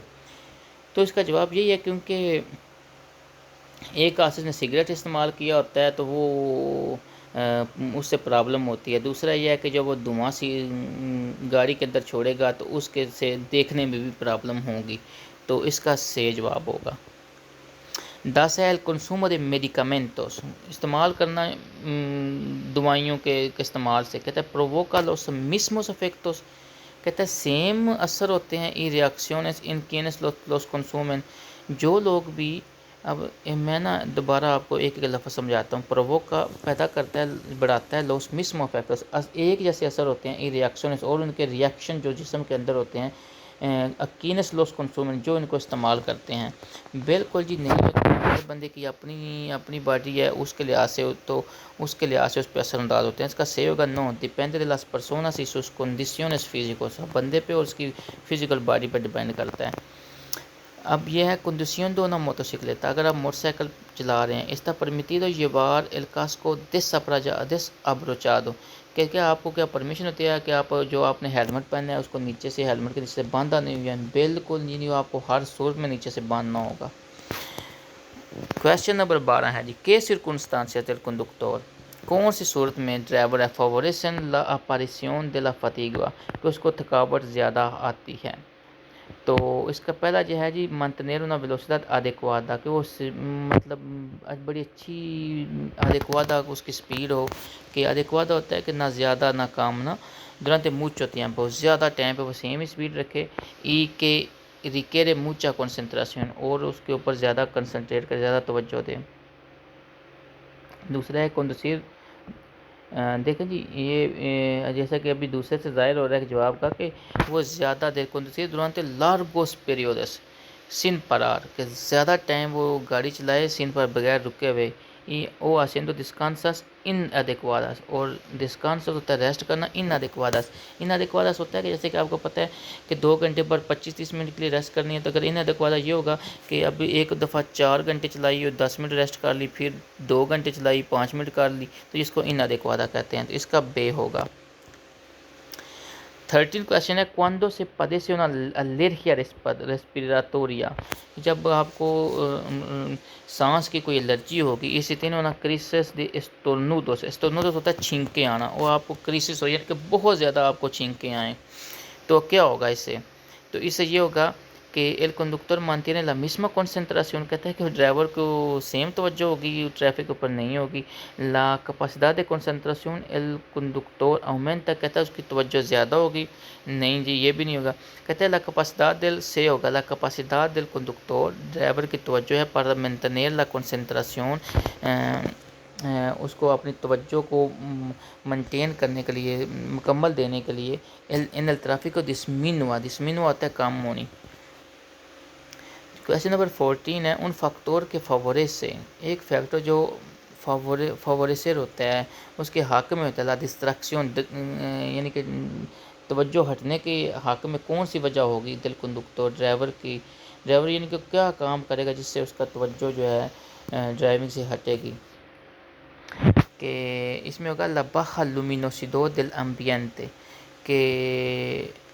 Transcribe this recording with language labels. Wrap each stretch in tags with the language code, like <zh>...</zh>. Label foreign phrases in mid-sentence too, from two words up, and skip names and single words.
<ur>تو اس کا جواب یہی ہے کیونکہ ایک آدمی نے سگریٹ استعمال کیا ہوتا ہے تو وہ اس سے پرابلم ہوتی ہے، دوسرا یہ ہے کہ جب وہ دھواں سی گاڑی کے اندر چھوڑے گا تو اس کے سے دیکھنے میں بھی پرابلم ہوگی، تو اس کا صحیح جواب ہوگا۔ 10 ہے</ur> <es>el consumo de medicamentos،</es> <ur>استعمال کرنا دوائیوں کے استعمال سے، کہتا ہے</ur> <es>provoca los mismos efectos،</es> <ur>کہتا ہے سیم اثر ہوتے ہیں</ur> <es>y reacciones en quienes los consumen،</es> <ur>جو لوگ بھی، اب میں نا دوبارہ آپ کو ایک لفظ سمجھاتا ہوں۔ پرووکا پیدا کرتا ہے، بڑھاتا ہے،</ur> <es>los mismos efectos</es> <ur>ایک جیسے اثر ہوتے ہیں، ای ریاکشنز اور ان کے ریاکشن جو جسم کے اندر ہوتے ہیں،</ur> <es>a quienes los consumen</es> <ur>جو ان کو استعمال کرتے ہیں۔ بالکل جی نہیں ہوتے، ہر بندے کی اپنی باڈی ہے، اس کے لحاظ سے تو اس کے لحاظ سے اس پہ اثر انداز ہوتے ہیں۔ اس کا صحیح ہوگا نو، ڈیپینڈ</ur> <es>de las personas y sus condiciones físicos،</es> <ur>بندے پہ اور اس کی فزیکل باڈی پہ ڈیپینڈ کرتا ہے۔ اب یہ ہے</ur> <es>conduciendo una motocicleta،</es> <ur>اگر آپ موٹر سائیکل چلا رہے ہیں،</ur> <es>está permitido llevar el casco desabrochado،</es> <ur>کہ کیا آپ کو کیا پرمیشن ہوتی ہے کہ آپ جو آپ نے ہیلمٹ پہنا ہے اس کو نیچے سے، ہیلمٹ کے نیچے سے باندھا نہیں ہوا ہے؟ بالکل نہیں، آپ کو ہر صورت میں نیچے سے باندھنا ہوگا۔ کویشچن نمبر 12 ہے جی،</ur> <es>¿qué circunstancias del conductor،</es> <ur>کون سی صورت میں ڈرائیور</ur> <es>favorecen la aparición de la fatiga،</es> <ur>کہ اس کو تھکاوٹ زیادہ آتی ہے؟ تو اس کا پہلا جو ہے جی</ur> <es>mantener una velocidad adecuada،</es> <ur>کہ وہ مطلب بڑی اچھی adecuada اس کی سپیڈ ہو، کہ adecuada ہوتا ہے کہ نہ زیادہ نہ کم، نہ</ur> <es>durante mucho tiempo،</es> <ur>زیادہ ٹائم پہ وہ سیم سپیڈ رکھے، ای کہ</ur> <es>requiere mucha concentración،</es> <ur>اور اس کے اوپر زیادہ کنسنٹریٹ کر، زیادہ توجہ دے۔ دوسرا ہے conducir، دیکھیں جی یہ جیسا کہ ابھی دوسرے سے ظاہر ہو رہا ہے کہ جواب کا کہ وہ زیادہ دیر</ur> <es>conducir durante largos periodos sin parar،</es> <ur>کہ زیادہ ٹائم وہ گاڑی چلائے سن پر بغیر رکے ہوئے،</ur> <es>y o haciendo descansas inadecuadas,</es> <ur>اور descanso ہوتا ہے ریسٹ کرنا, inadecuadas inadecuadas ہوتا ہے کہ جیسے کہ آپ کو پتہ ہے کہ 2 گھنٹے پر 25-30 منٹ کے لیے ریسٹ کرنی ہے, تو اگر inadecuada یہ ہوگا کہ اب ایک دفعہ 4 گھنٹے چلائی اور 10 منٹ ریسٹ کر لی, پھر 2 گھنٹے چلائی 5 منٹ کر لی, تو اس کو inadecuada کہتے ہیں, تو اس کا بے ہوگا.</ur> <es>13</es> <ur>کویشچن ہے</ur> <es>cuando se padece una alergia respiratoria,</es> <ur>جب آپ کو سانس کی کوئی الرجی ہوگی, اسی طرح ہونا</ur> <es>crisis de estornudos,</es> <ur>estornudos ہوتا ہے چھینکے آنا, وہ آپ کو crisis ہو یعنی کہ بہت زیادہ آپ کو چھینکے آئیں, تو کیا ہوگا اس سے؟ تو اس سے یہ ہوگا کہ</ur> <es>el conductor mantiene la misma concentración,</es> <ur>کہتا ہے کہ ڈرائیور کو سیم توجہ ہوگی, ٹریفک کے اوپر نہیں ہوگی.</ur> <es>la capacidad de concentración el conductor aumenta,</es> <ur>کہتا ہے اس کی توجہ زیادہ ہوگی, نہیں جی یہ بھی نہیں ہوگا. کہتے ہیں</ur> <es>la capacidad del</es> <ur>سے ہوگا</ur> <es>la capacidad del conductor,</es> <ur>ڈرائیور کی توجہ ہے</ur> <es>para mantener la concentración,</es> <ur>اس کو اپنی توجہ کو منٹین کرنے کے لیے, مکمل دینے کے لیے.</ur> <es>ان el tráfico disminua, disminua</es> <ur>ہوتا ہے کم ہونی. کویشچن نمبر 14 ہے</ur> <es>un factor que favorece,</es> <ur>ایک فیکٹر جو فیوریسر ہوتا ہے اس کے حق میں ہوتا ہے,</ur> <es>la distracción</es> <ur>یعنی کہ توجہ ہٹنے کے حق میں کون سی وجہ ہوگی,</ur> <es>del conductor</es> <ur>ڈرائیور کی, ڈرائیور یعنی کہ کیا کام کرے گا جس سے اس کا توجہ جو ہے ڈرائیونگ سے ہٹے گی, کہ اس میں ہوگا</ur> <es>la baja luminosidad del ambiente,</es> <ur>کہ</ur>